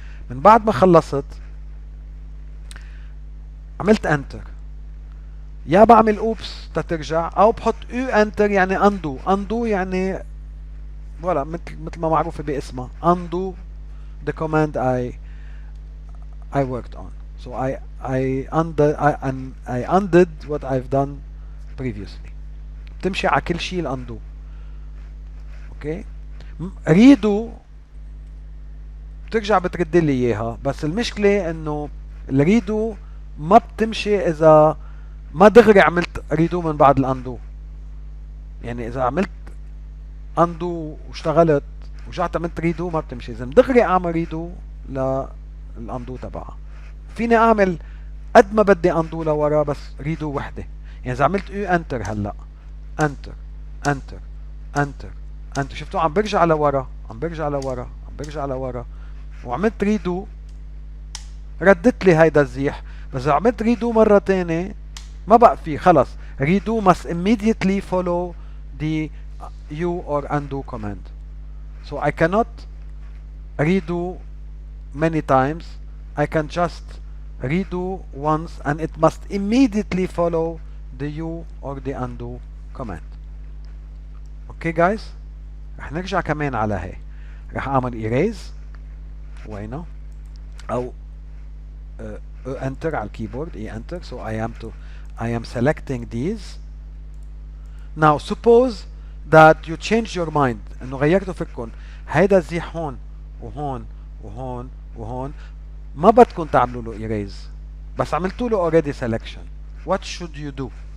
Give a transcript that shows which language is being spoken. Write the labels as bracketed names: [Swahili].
[Arabic] من بعد ما خلصت عملت انتر. يا بعمل اوبس تترجع، او بحط انتر يعني اندو يعني ولا مثل ما معروفه باسمها [English] undo the command I worked on. so I undid what I've done previously. [Arabic] بتمشي على كل شيء الاندو. اوكي، ريدو بترجع بترد لي اياها، بس المشكله انه الريدو ما بتمشي اذا ما دغري عملت ريدو من بعد الاندو. يعني اذا عملت اندو واشتغلت ورجعت عملت ريدو ما بتمشي. لازم دغري اعمل ريدو للاندو تبعها. فيني اعمل قد ما بدي اندو لورا بس ريدو وحده. يعني اذا عملت انتر هلا انتر انتر انتر انتر، شفتوا عم برجع لورا عم برجع لورا عم برجع لورا، وعملت ريدو ردت لي هيدا الزيح. بس اذا عملت ريدو مره ثانيه ما بقى في خلص. [English] redo must immediately follow the u or undo command. So I cannot redo many times. I can just redo once and it must immediately follow the u or the undo command. Okay guys, [Arabic] رح نرجع كمان على هي. رح اعمل erase وينه او enter على الكيبورد enter. [English] So I am selecting these. Now suppose that you change your mind، [Arabic] انه غيرتوا فكركم. هيدا الزيح هون وهون وهون وهون ما بدكم تعملوا له erase، بس عملتوا له already selection. [English] What should you do?